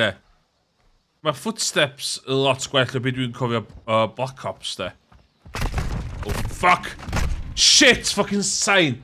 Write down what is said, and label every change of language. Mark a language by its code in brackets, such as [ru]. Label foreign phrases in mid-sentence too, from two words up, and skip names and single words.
[cy] Mae footsteps yn lot gwell o beth dwi'n cofio Black Ops, de. [en] Oh, fuck! Shit! Fucking sain!